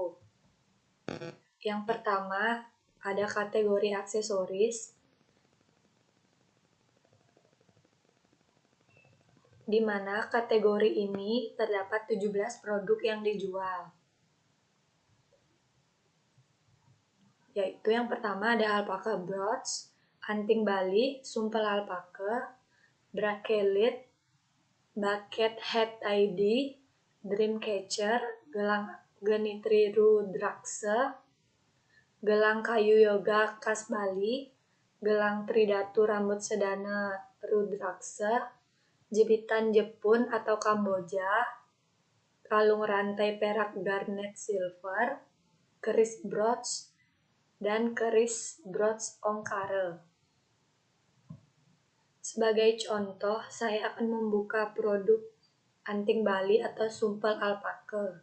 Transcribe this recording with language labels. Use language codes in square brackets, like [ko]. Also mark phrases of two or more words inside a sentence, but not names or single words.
[id] Yang pertama, ada kategori aksesoris, di mana kategori ini terdapat 17 produk yang dijual. Yaitu yang pertama ada alpaka brooch, anting Bali, sumpel alpaka, bracelet, [en] bucket hat [id] ID, [en] dream catcher, [id] gelang genitri rudraksa, gelang kayu yoga khas Bali, gelang tridatu rambut sedana rudraksa, jepitan Jepun atau Kamboja, kalung rantai perak [en] garnet silver, [id] keris brooch, dan keris brooch ongkare. Sebagai contoh, saya akan membuka produk anting Bali atau sumpel alpaka.